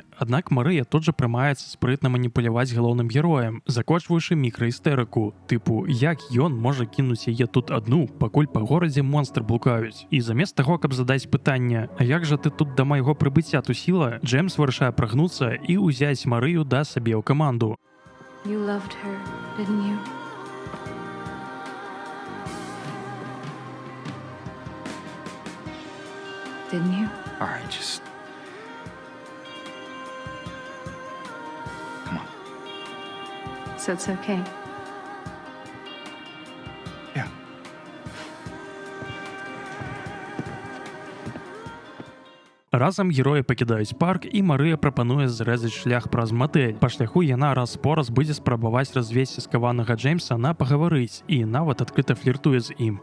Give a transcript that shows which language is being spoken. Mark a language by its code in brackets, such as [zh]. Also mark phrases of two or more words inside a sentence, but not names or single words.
[be] Аднак Марыя тут жа прымаецца спрытна маніпуляваць галоўным героем, закочваючы мікраістэрыку, тыпу, як ён можа кінуць яе тут адну, пакуль па горадзе монстры блукаюць. І замест таго, каб задаць пытанне, а як жа ты тут да майго прыбыцця тусіла, Джеймс вырашае прагнуцца і ўзяць Марыю да сабе ў каманду. [en] You loved her, didn't you? Didn't you? All right, just... Come on. So it's okay. Yeah. [be] Разам героі пакідаюць парк, і Марыя прапануе зрэзаць шлях праз матэль. Па шляху яна раз-пораз будзе спрабаваць развесці скаванага Джеймса на пагаварыць і нават адкрыта фліртуе з ім.